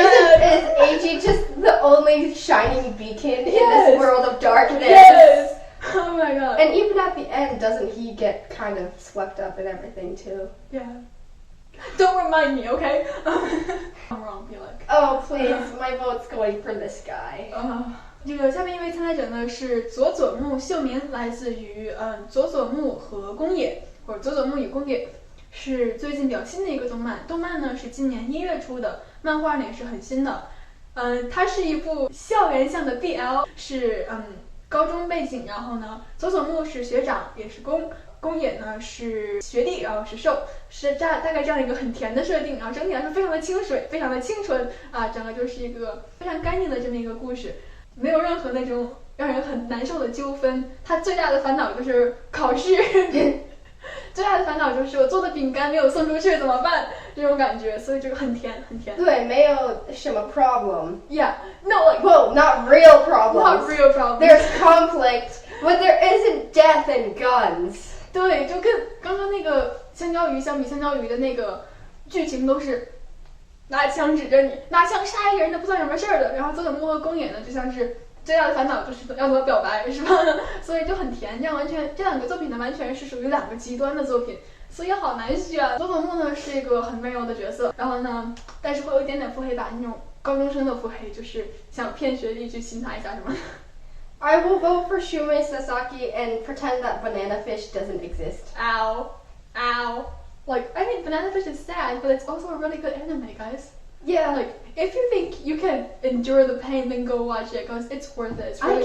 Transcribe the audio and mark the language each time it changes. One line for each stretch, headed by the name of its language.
English: Is Eiji just the only shining beacon in this world of darkness? Yes. Oh my god. And even at the end, doesn't he get kind of swept up in everything too? Yeah. Don't remind me, okay? I'm wrong, feel like. Oh please, my vote's going for this guy.
Chinese: 这个下面一位参赛者呢是佐佐木秀明，来自于佐佐木和宫野，或者佐佐木与宫野，是最近比较新的一个动漫。动漫呢是今年1月出的，漫画呢也是很新的。它是一部校园向的 BL， 是高中背景，然后呢佐佐木是学长，也是宫野呢是学弟，然后是受，是大概这样一个很甜的设定，然后整体来说非常的清水，非常的清纯啊，整个就是一个非常干净的这么一个故事，没有任何那种让人很难受的纠纷。他最大的烦恼就是考试，最大的烦恼就是我做的饼干没有送出去怎么办？这种感觉，所以这个很甜，很甜。对，没有什么 problem.
English: Yeah, no, like well, not real problems. Not real problems. There's conflict, but there isn't death and guns.
Chinese: 对，就跟刚刚那个香蕉鱼相比，香蕉鱼的那个剧情都是拿枪指着你，拿枪杀一个人都不算什么事儿的。然后佐佐木和宫野呢，就像是最大的烦恼就是要怎么表白，是吧？所以就很甜。这两个作品呢，完全是属于两个极端的作品，所以好难选啊。佐佐木呢是一个很温柔的角色，然后呢，但是会有一点点腹黑吧，那种高中生的腹黑，就是想骗学弟去亲他一下什么的。
English: I will vote for Shumei Sasaki and pretend that Banana Fish doesn't exist. Ow. Ow. Like, I mean, Banana Fish is sad, but it's also a really good anime, guys. Yeah. Like, if you think you can endure the pain, then go watch it, because it's worth it. It's really